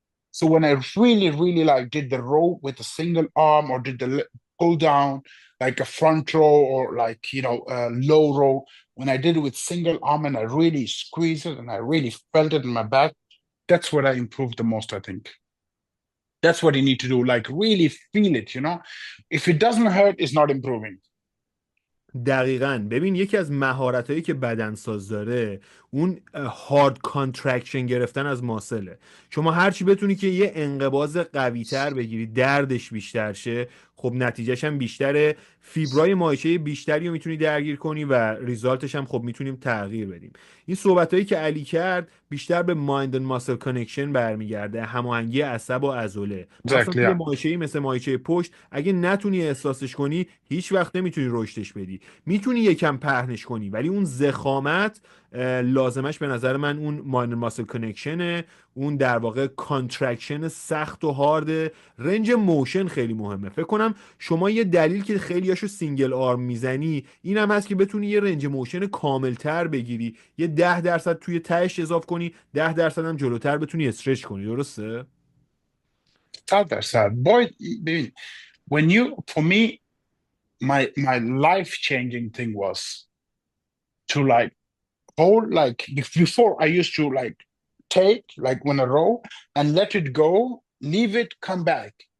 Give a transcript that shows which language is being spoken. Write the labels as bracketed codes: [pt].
[en] So when I really, really like did the row with a single arm or did the pull down, like a front row or like, you know, a low row, when I did it with single arm and I really squeezed it and I really felt it in my back, that's what I improved the most, I think. That's what you need to do, like really feel it, you know. If it doesn't hurt, it's not improving. [fa] دقیقاً. ببین یکی از مهارتایی که بدنساز داره اون هارد کانترکشن گرفتن از ماسله. شما هرچی بتونی که یه انقباض قوی تر بگیری دردش بیشتر شه، خب نتیجهش هم بیشتره، فیبرای مایچه بیشتری رو میتونی درگیر کنی و ریزالتش هم خب میتونیم تغییر بدیم. این صحبتایی که علی کرد بیشتر به مایند اند ماسل کانکشن برمیگرده، هماهنگی عصب و عضله. مثلا [en] Exactly, [fa] یه [en] yeah. [fa] مایچه‌ای مثل مایچه پشت اگه نتونی احساسش کنی هیچ وقت نمیتونی رشدش بدی. میتونی یکم پهنش کنی ولی اون زخامت لازمش به نظر من اون ماینر ماسل کنکشنه، اون در واقع کانترکشن سخت و هارد. رنج موشن خیلی مهمه. فکر کنم شما یه دلیل که خیلیاشو سینگل آرم میزنی اینم هست که بتونی یه رنج موشن کاملتر بگیری، یه 10% توی تهش اضاف کنی، 10% هم جلوتر بتونی استرچ کنی. درسته؟ [en] Sad. Boy, when you, for me, my life-changing thing was to like hold, like before I used to like take like when a row and let it go, leave it, come back.